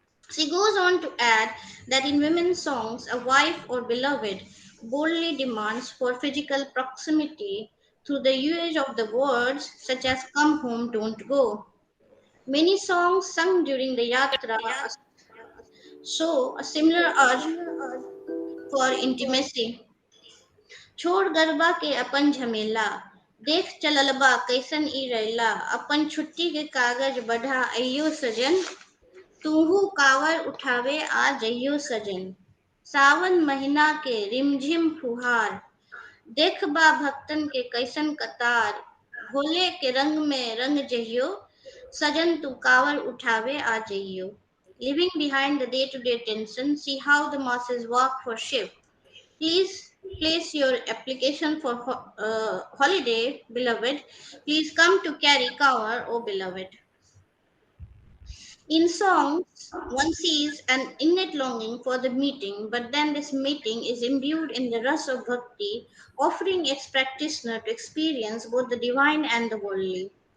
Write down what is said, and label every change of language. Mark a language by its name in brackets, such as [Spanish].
[English] She goes on to add that in women's songs, a wife or beloved boldly demands for physical proximity through the usage of the words such as come home, don't go. Many songs sung during the yatra show a similar urge for intimacy. [Bhojpuri] छोड़ गरबा के अपन झमेला देख चललबा कैसन ई रैला अपन छुट्टी के कागज बढ़ा अइयो सजन तूहू कावर उठावे आ जइयो सजन सावन महीना के रिमझिम फुहार देख बा भक्तन के कैसन कतार भोले के रंग में रंग जइयो सजन तू कावर उठावे आ जइयो. [English] Leaving behind the day-to-day tension, see how the masses walk for Shiv. Please place your application for holiday, beloved. Please come to carry cover, oh beloved. In songs, one sees an innate longing for the meeting, but then this meeting is imbued in the rasa of bhakti, offering its practitioner to experience both the divine and the worldly.